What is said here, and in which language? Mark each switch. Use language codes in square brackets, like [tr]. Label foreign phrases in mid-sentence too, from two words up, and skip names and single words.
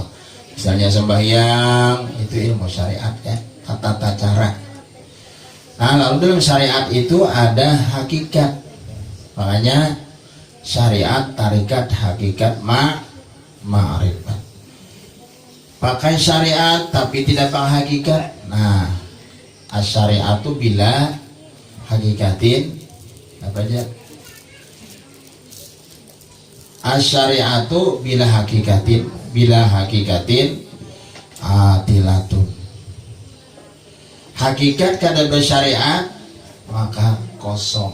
[id] Misalnya sembahyang itu ilmu syariat kan, tata cara. Nah, lalu dalam syariat itu ada hakikat. Makanya syariat, tarikat, hakikat, ma'rifat. Pakai syariat tapi tidak pakai hakikat. Nah, [ar] الشريعة بلا حقيقة [id] apa aja? [ar] الشريعة بلا حقيقة عاطلة. [id] Hakikat kada bersyariat maka kosong.